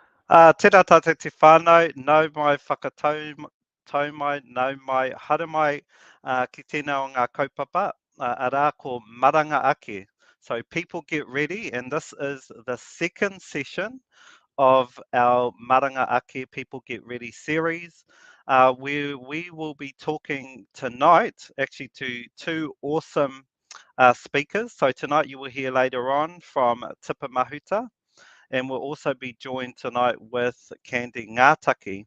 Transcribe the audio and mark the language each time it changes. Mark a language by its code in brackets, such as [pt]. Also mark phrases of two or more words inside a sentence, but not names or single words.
[mi] Tēnā tātou te whānau, nau mai whakatau tau mai, nau mai hara mai ki tēnā o ngā kaupapa, arā ko maranga ake. [en] So people get ready, and this is the second session of our Maranga Ake People Get Ready series. We will be talking tonight actually to two awesome speakers. So tonight you will hear later on from Tipa Mahuta, and we'll also be joined tonight with Kandi Ngataki.